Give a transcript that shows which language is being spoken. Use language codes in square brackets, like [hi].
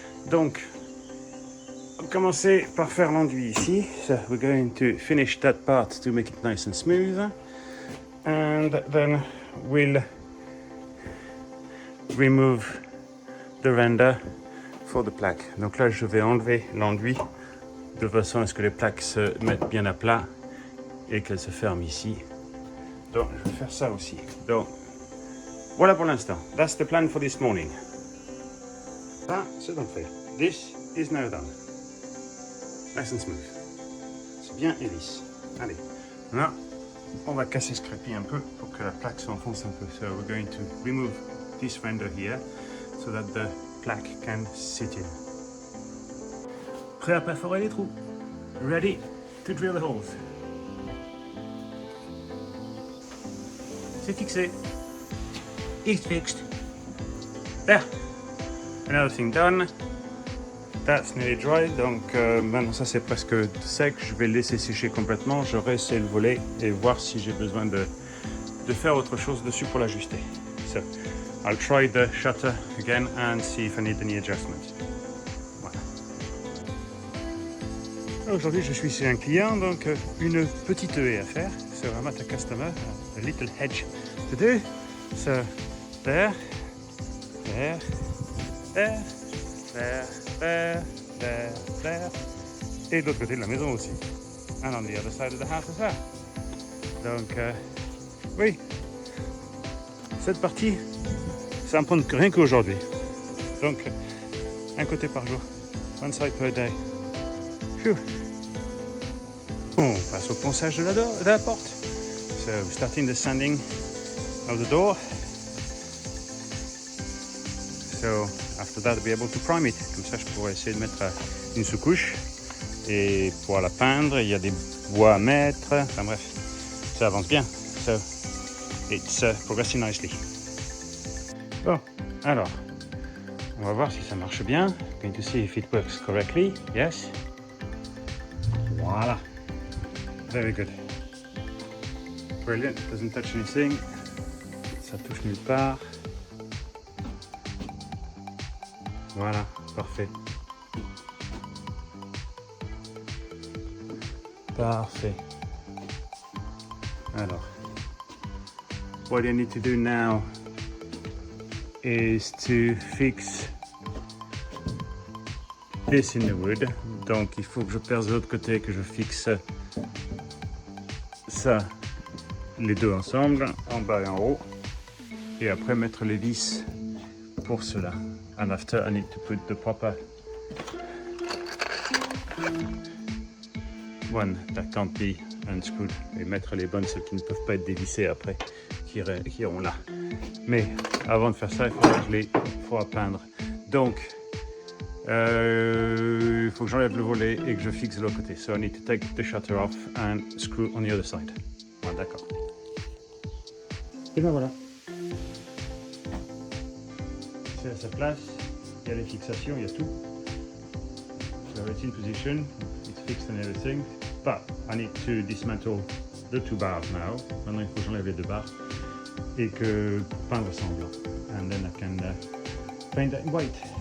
[fr] Donc, on va commencer par faire l'enduit ici. [en] So, we're going to finish that part to make it nice and smooth. And then we'll remove the render for the plaque. [fr] Donc là, je vais enlever l'enduit de façon à ce que les plaques se mettent bien à plat et qu'elles se ferment ici. Donc, je vais faire ça aussi. Donc, voilà pour l'instant. [en] That's the plan for this morning. [fr] Ça, c'est donc fait. [en] This is now done. Nice and smooth. [fr] C'est bien et lisse. Allez. Là, on va casser ce crépi un peu pour que la plaque s'enfonce un peu. [en] So we're going to remove this render here so that the plaque can sit in. [fr] Prêt à perforer les trous. [en] Ready to drill the holes. [fr] C'est fixé. [en] It's fixed. There. Another thing done. That's nearly dry. [fr] Donc maintenant ça c'est presque sec. Je vais le laisser sécher complètement. Je vais essayer le voler et voir si j'ai besoin de faire autre chose dessus pour l'ajuster. [en] So I'll try the shutter again and see if I need any adjustments. [fr] Voilà. Aujourd'hui je suis chez un client, donc une petite haie à faire. [en] So I'm at a customer, a little hedge to do. So there, there, there, there, there, there, there. [fr] Et de l'autre côté de la maison aussi. [en] And on the other side of the house as well. [fr] Donc, oui, cette partie, ça me prend rien qu'aujourd'hui. Donc, un côté par jour. [en] One side per day. [fr] Phew. On passe au ponçage de la porte. [en] So, starting the sanding of the door. So after that, I'll be able to prime it. [fr] Comme ça, je pourrais essayer de mettre une sous-couche et pouvoir la peindre. Il y a des bois à mettre. Enfin bref, ça avance bien. [en] So it's progressing nicely. [fr] Bon, alors, on va voir si ça marche bien. [en] Going to see if it works correctly. Yes. Voilà. Very good. Brilliant. Doesn't touch anything. [fr] Ça touche nulle part. Voilà, parfait. Parfait. [en] Alors, what I need to do now is to fix this in the wood. [fr] Donc, il faut que je perce de l'autre côté, que je fixe ça, les deux ensemble, en bas et en haut. Et après, mettre les vis pour cela. [en] And after I need to put the proper one that can't be unscrewed [fr] et mettre les bonnes, celles qui ne peuvent pas être dévissées après, qui iront là. Mais avant de faire ça, il faudra que je les peindre. Donc, il faut que j'enlève le volet et que je fixe de l'autre côté. [en] So I need to take the shutter off and screw on the other side. [fr] Voilà, d'accord. Et ben voilà. C'est à sa place, il y a les fixations, il y a tout. [en] So it's in position, it's fixed and everything. But I need to dismantle the two bars now. [fr] Maintenant il faut que j'enlève les deux barres et que peindre ça en blanc. [en] And then I can paint that in white.